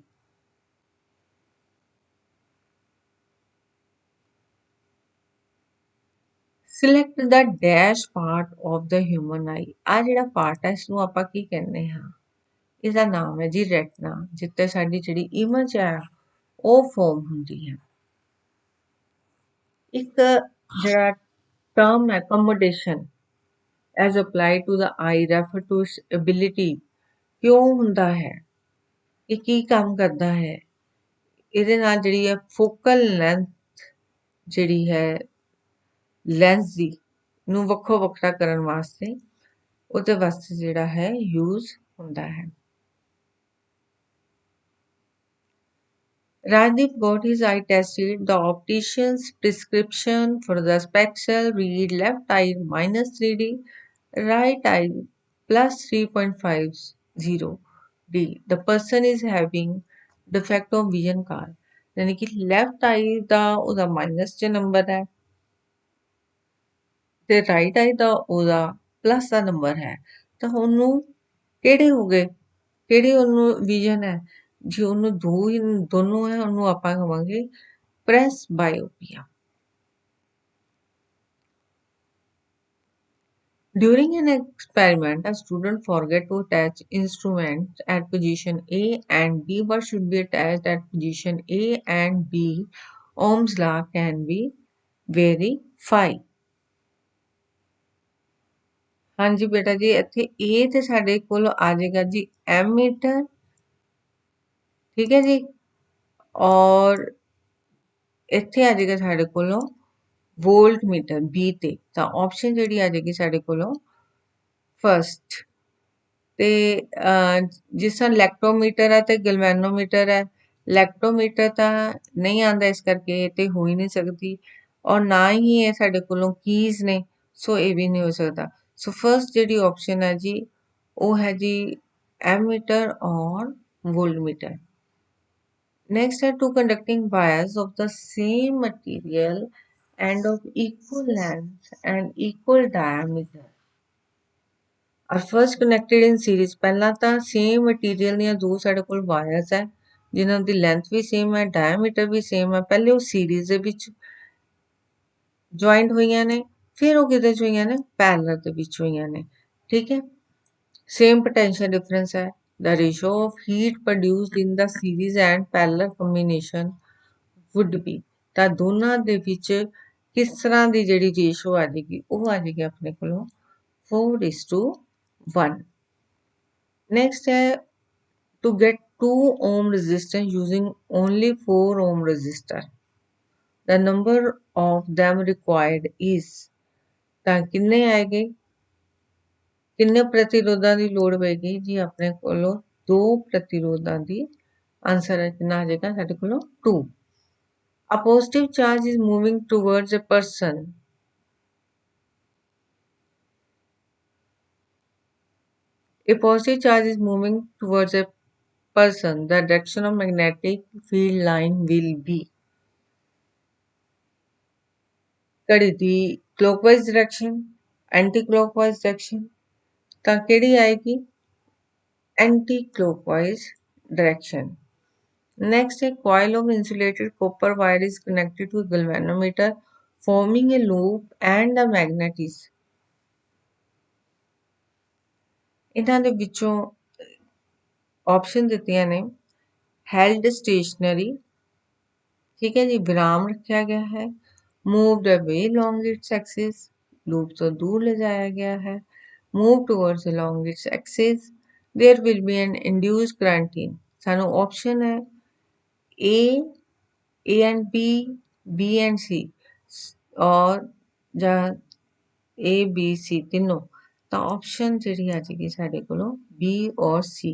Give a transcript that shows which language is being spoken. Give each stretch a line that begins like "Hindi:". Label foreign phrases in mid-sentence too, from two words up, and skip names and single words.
English: select the dash part of the human eye.
Punjabi: ਆ ਜਿਹੜਾ ਪਾਰਟ ਹੈ ਇਸਨੂੰ ਆਪਾਂ ਕੀ ਕਹਿੰਦੇ ਹਾਂ, ਇਹਦਾ ਨਾਮ ਹੈ ਜੀ ਰੈਟਨਾ, ਜਿੱਥੇ ਸਾਡੀ ਜਿਹੜੀ ਇਮੇਜ ਹੈ ਉਹ ਫਾਰਮ ਹੁੰਦੀ ਹੈ। ਇੱਕ ਜਿਹੜਾ ਟਰਮ ਹੈ
English: accommodation as applied to the eye refer to its ability,
Punjabi: ਕਿਉਂ ਹੁੰਦਾ ਹੈ, ਇਹ ਕੀ ਕੰਮ ਕਰਦਾ ਹੈ, ਇਹਦੇ ਨਾਲ ਜਿਹੜੀ ਹੈ
English: focal length
Punjabi: ਜਿਹੜੀ ਹੈ ਲੈਂਸ ਦੀ ਨੂੰ ਵੱਖੋ ਵੱਖਰਾ ਕਰਨ ਵਾਸਤੇ ਉਹਦੇ ਵਾਸਤੇ ਜਿਹੜਾ ਹੈ ਯੂਜ਼ ਹੁੰਦਾ ਹੈ।
English: Rajdeep got his eye tested. The optician's prescription for the specs read left eye minus 3D, right eye plus 3.50 D. The person is having defect of vision card।
Hindi: यानी कि
English: left eye
Punjabi: ਦਾ ਉਹਦਾ ਮਾਈਨਸ 'ਚ ਨੰਬਰ ਹੈ ਤੇ
English: right eye
Punjabi: ਦਾ ਉਹਦਾ ਪਲੱਸ ਦਾ ਨੰਬਰ ਹੈ, ਤਾਂ ਉਹਨੂੰ ਕਿਹੜੇ ਹੋ ਗਏ, ਕਿਹੜੀ ਉਹਨੂੰ ਵਿਜ਼ਨ ਹੈ, ਜੇ ਉਹਨੂੰ ਦੋਨੋਂ ਹੈ ਉਹਨੂੰ ਆਪਾਂ ਕਹਾਂਗੇ ਪ੍ਰੈਸ ਬਾਇਓਪੀਆ।
English: During an experiment, a student forget to attach instruments at position A and B. What should be attached at position A and B? Ohm's law can be verified।
Punjabi: ਹਾਂਜੀ ਬੇਟਾ ਜੀ, ਇੱਥੇ A ਤੇ ਸਾਡੇ ਕੋਲ ਆ ਜਾਏਗਾ ਜੀ ਐਮੀਟਰ, ਠੀਕ ਹੈ ਜੀ, ਔਰ ਇੱਥੇ ਆ ਜਾਏਗਾ ਸਾਡੇ ਕੋਲੋਂ ਵੋਲਟ ਮੀਟਰ B ਤੇ। ਤਾਂ ਆਪਸ਼ਨ ਜਿਹੜੀ ਆ ਜਾਏਗੀ ਸਾਡੇ ਕੋਲੋਂ ਫਸਟ ਤੇ ਜਿਸ ਤਰ੍ਹਾਂ ਲੈਕਟੋਮੀਟਰ ਹੈ ਤੇ ਗਲਵੈਨੋਮੀਟਰ ਹੈ। ਲੈਕਟੋਮੀਟਰ ਤਾਂ ਨਹੀਂ ਆਉਂਦਾ, ਇਸ ਕਰਕੇ ਇਹ ਤੇ ਹੋ ਹੀ ਨਹੀਂ ਸਕਦੀ, ਔਰ ਨਾ ਹੀ ਇਹ ਸਾਡੇ ਕੋਲੋਂ ਕੀਜ਼ ਨੇ, ਸੋ ਇਹ ਵੀ ਨਹੀਂ ਹੋ ਸਕਦਾ। ਸੋ ਫਸਟ ਜਿਹੜੀ ਆਪਸ਼ਨ ਹੈ ਜੀ ਉਹ ਹੈ ਜੀ ਐਮੀਟਰ ਔਰ ਵੋਲਟਮੀਟਰ।
English: Next are two conducting wires of the same material and of equal length and equal diameter are first connected in series।
Punjabi: ਪਹਿਲਾਂ ਤਾਂ
English: same material
Punjabi: ਦੀਆਂ ਦੋ ਸਾਡੇ ਕੋਲ wires ਹੈ ਜਿਨ੍ਹਾਂ ਦੀ length ਵੀ same ਹੈ, diameter ਵੀ same ਹੈ। ਪਹਿਲੇ ਉਹ series ਦੇ ਵਿੱਚ joined ਹੋਈਆਂ ਨੇ, ਫਿਰ ਉਹ ਕਿਹਦੇ 'ਚ ਹੋਈਆਂ ਨੇ, parallel ਦੇ ਵਿੱਚ ਹੋਈਆਂ ਨੇ, ਠੀਕ ਹੈ।
English: Same potential difference ਹੈ। The ratio of heat produced in the series and parallel combination would be।
Punjabi: ਤਾਂ ਦੋਨਾਂ ਦੇ ਵਿੱਚ ਕਿਸ ਤਰ੍ਹਾਂ ਦੀ ਜਿਹੜੀ ਰੇਸ਼ੋ ਆ ਜਾਏਗੀ, ਉਹ ਆ ਜਾਏਗੀ ਆਪਣੇ ਕੋਲੋਂ 4:1।
English: Next ਹੈ to get 2 ohm resistance using only 4 ohm resistor, the number of them required is।
Punjabi: ਤਾਂ ਕਿੰਨੇ ਆਏਗੇ, ਕਿੰਨੇ ਪ੍ਰਤੀਰੋਧਾਂ ਦੀ ਲੋੜ ਪਏਗੀ ਜੀ, ਆਪਣੇ ਕੋਲੋਂ 2 ਪ੍ਰਤੀਰੋਧਾਂ ਦੀ। ਆਂਸਰ ਹੈ ਕਿੰਨਾ ਆ ਜਾਏਗਾ ਸਾਡੇ ਕੋਲੋਂ 2।
English: A positive charge is moving towards a person A positive charge is moving towards a person. The direction of magnetic field line will be
Punjabi: ਘੜੀ ਦੀ
English: clockwise direction, anti-clockwise direction
Punjabi: ਤਾਂ ਕਿਹੜੀ ਆਏਗੀ
English: anti-clockwise direction. Next, a coil of insulated copper wire is connected to a galvanometer, forming a loop and a magnet is.
Punjabi: ਇਹਨਾਂ ਦੇ ਵਿੱਚੋਂ ਆਪਸ਼ਨ ਦਿੱਤੀਆਂ ਨੇ
English: held stationary,
Punjabi: ਠੀਕ ਹੈ ਜੀ, ਵਿਰਾਮ ਰੱਖਿਆ ਗਿਆ ਹੈ,
English: moved away along its axis,
Punjabi: ਲੂਪ ਤੋਂ ਦੂਰ ਲਿਜਾਇਆ ਗਿਆ ਹੈ,
English: move towards along its axis, there will be an induced current in.
Punjabi: ਸਾਨੂੰ ਆਪਸ਼ਨ ਹੈ
English: A and B, B and C
Punjabi: ਔਰ ਜਾਂ A, B, C ਤਿੰਨੋਂ, ਤਾਂ ਆਪਸ਼ਨ ਜਿਹੜੀ ਆ ਜਾਏਗੀ ਸਾਡੇ ਕੋਲੋਂ B ਔਰ C.